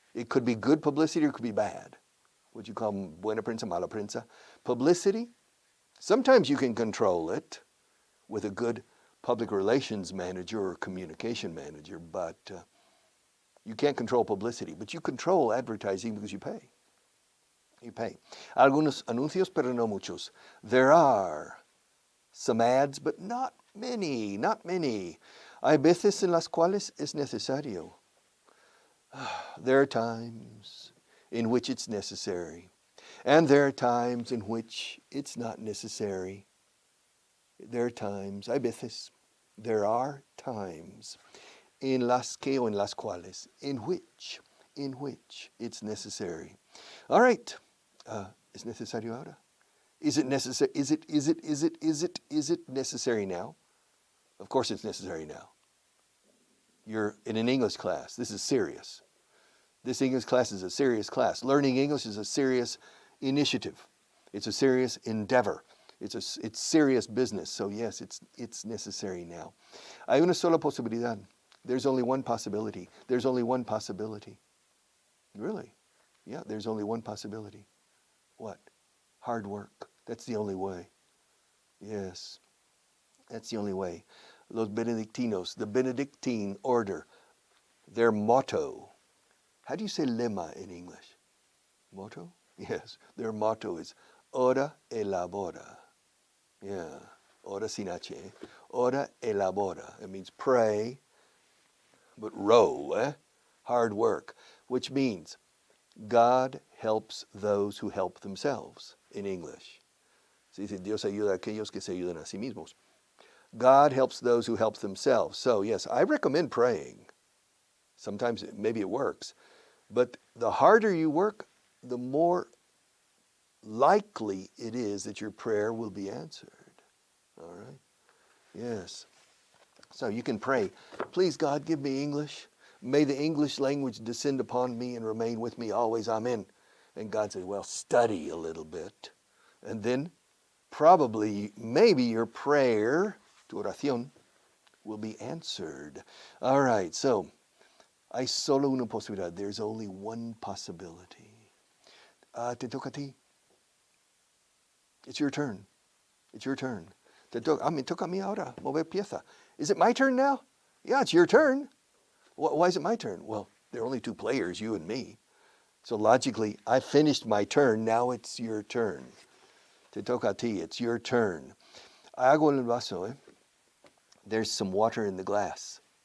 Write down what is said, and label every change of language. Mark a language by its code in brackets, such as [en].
[en] It could be good publicity or it could be bad. What you call [es] buena prensa, mala prensa. [en] Publicity, sometimes you can control it with a good public relations manager or communication manager, but you can't control publicity. But you control advertising because you pay. You pay. [es] Algunos anuncios, pero no muchos. [en] There are some ads, but not many, not many. [es] Hay veces en las cuales es necesario. [en] There are times in which it's necessary, and there are times in which it's not necessary. There are times, [es] hay veces, [en] there are times [es] en las que o en las cuales, [en] in which it's necessary. All right, [es] es necesario ahora? [en] Is it necessary? Is it necessary now? Of course it's necessary now. You're in an English class. This is serious. This English class is a serious class. Learning English is a serious initiative. It's a serious endeavor. It's serious business. So yes, it's necessary now. Hay una sola posibilidad. There's only one possibility. There's only one possibility. Really? Yeah, there's only one possibility. What? Hard work. That's the only way. Yes, that's the only way. Los Benedictinos, the Benedictine order, their motto. How do you say lema in English? Motto? Yes, their motto is ora elabora. Yeah, ora sin H. Ora elabora. It means pray, but row, hard work, which means God helps those who help themselves in English. [es] Se dice, Dios ayuda a aquellos que se ayudan a sí mismos. [en] God helps those who help themselves. So yes, I recommend praying. Sometimes maybe it works. But the harder you work, the more likely it is that your prayer will be answered. All right? Yes. So you can pray, please God, give me English. May the English language descend upon me and remain with me always. Amen. And God says, well, study a little bit. And then probably, maybe your prayer, [es] tu oración, [en] will be answered. All right, so, [es] hay solo una posibilidad. [en] There's only one possibility. [es] Te toca a ti. [en] It's your turn. It's your turn. [es] Toca a mí ahora, mover pieza. [en] Is it my turn now? Yeah, it's your turn. Why is it my turn? Well, there are only two players, you and me. So logically, I finished my turn, now it's your turn. [es] Te toca a ti, [en] it's your turn. [es] Agua en el vaso, [en] There's some water in the glass.